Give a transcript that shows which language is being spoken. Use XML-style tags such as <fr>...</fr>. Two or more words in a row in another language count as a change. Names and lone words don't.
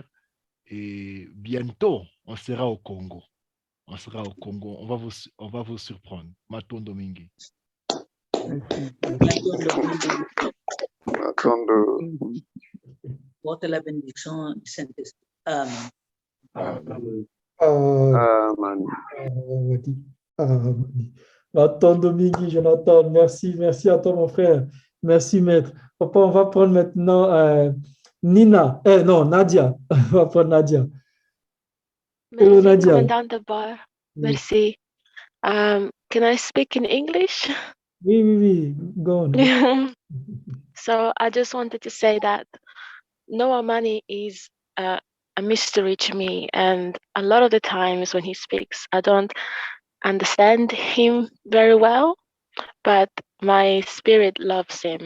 <fr>Et bientôt, on sera au Congo. On sera au Congo. On va vous surprendre.</fr> <ln>Matondo Mingi.</ln> <fr>Porte la bénédiction du Saint-Esprit. Amen.</fr> <ln>Matondo Mingi,</ln> <fr>Jonathan, merci à toi, mon frère. Merci, maître. Papa, on va prendre maintenant Nina. Non, Nadia. On va prendre Nadia. Hello, Merci, Nadia. Commandant de bord. Merci.</fr> <en>Can I speak in English? Oui. Go on. So I just wanted to say that Noah Mani is a mystery to me, and a lot of the times when he speaks, I don't understand him very well, but my spirit loves him.</en>